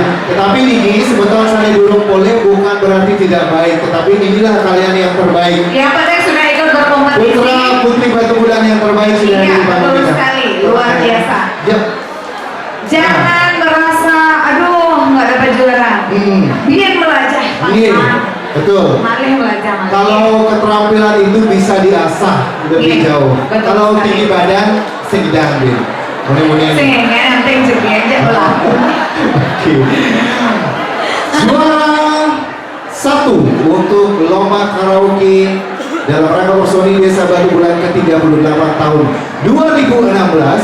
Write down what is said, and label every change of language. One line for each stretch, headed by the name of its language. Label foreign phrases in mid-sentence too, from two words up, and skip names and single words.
Indonesian: Tetapi ini sebetulnya saya dulu boleh bukan berarti tidak baik, tetapi inilah kalian yang terbaik. Yang penting sudah ikut berkompetisi. Putra putri Batu Bulan yang terbaik sudah Iya, di betul sekali, luar biasa. Ya. Jangan merasa, aduh nggak dapat juara. Biar melajah, Iya, Pak. betul.
Balinese: Malih melajah, malih.
Indonesian: Kalau keterampilan itu bisa diasah lebih Iya, jauh. betul Kalau sekali. tinggi badan sedang deh. Mulai-mulai. Sehingga nanti jadi aja berlaku. Oke. Juara 1 untuk lomba karaoke dalam rangka Personi Desa Batu Bulan ke-38 tahun 2016